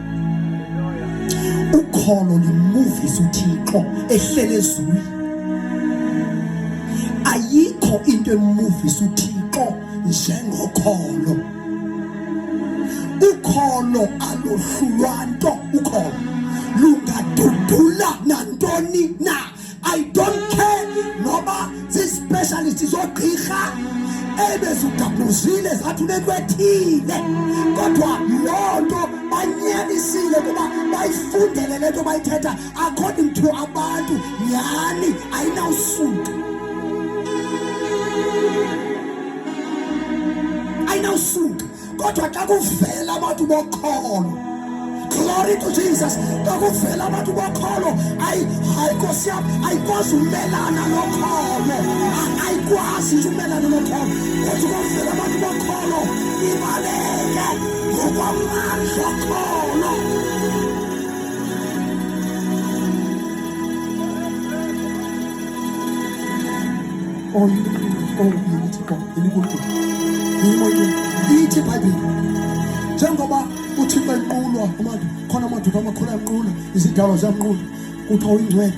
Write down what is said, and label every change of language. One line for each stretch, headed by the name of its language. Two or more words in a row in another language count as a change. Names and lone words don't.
Xhosa: Ukholo limuvisa uThixo ehlele ezulwini. Ayikho into emuvisa uThixo njengokholo. Ukholo alohlulwa nto. Ukholo lungadudula nantoni na.
English: I don't care
Xhosa: noba zi-specialist zogqirha ebezugabuzile zathi unento ethile, kodwa loo nto banyanisile kuba bayifundele le nto bayithetha
English: according to
Xhosa: abantu. Nyhani ayinawusuka, ayinawusuka. Kodwa xa kuvela abantu bokholo,
English: glory to Jesus,
Xhosa: xa kuvela abantu bokholo, hayi Nkosi yam, ayikwazi umelana nokholo, ayikwazi umelana nokholo. Kodwa kuvela abantu bokholo, ibaleke ngokwamandla okholo. Ithi iBhayibhile njengoba uThixo enqulwa abantu, khona amadoda amakhulu anqula, izidalwa ziyamnqula, kuthiwa uyingcwele.